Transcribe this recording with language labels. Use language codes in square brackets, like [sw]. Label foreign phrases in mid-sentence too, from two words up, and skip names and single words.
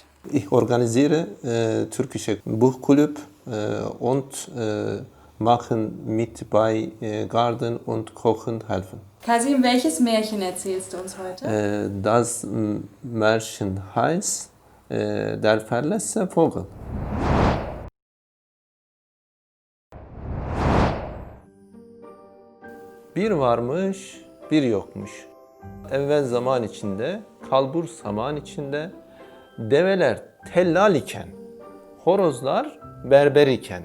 [de] Ich organisiere türkische Buchclub und machen mit bei Garten und Kochen helfen. Kasim, welches Märchen erzählst du uns heute? Das Märchen heißt Der verletzte Vogel. [tr] Bir varmış, bir yokmuş. Evvel zaman içinde, kalbur saman içinde, develer tellal iken, horozlar berber iken.